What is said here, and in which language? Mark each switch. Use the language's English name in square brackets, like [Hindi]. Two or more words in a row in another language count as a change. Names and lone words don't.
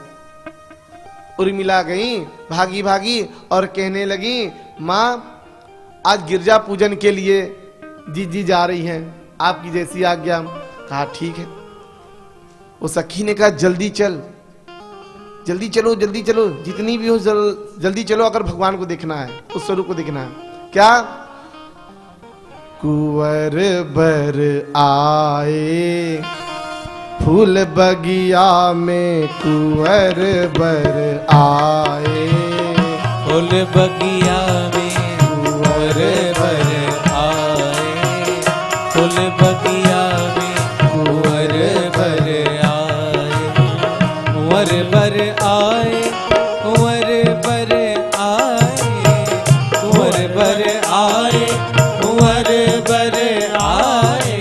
[Hindi] उर्मिला गई भागी भागी और कहने लगी, मां आज गिरजा पूजन के लिए जीजी जा रही हैं, आपकी जैसी आज्ञा। कहा ठीक है। वो सखी ने कहा जल्दी चल, जल्दी चलो जल्दी चलो, जितनी भी हो जल्दी चलो, अगर भगवान को देखना है, उस स्वरूप को देखना है। क्या? कुंवर बर आए फूल बगिया में, कुंवर बर आए फूल बगिया में, कुंवर बर आए फूल बगिया में, कुंवर बर आए कुंवर बर आए कुंवर बर आए कुंवर बर आए कुंवर बर आए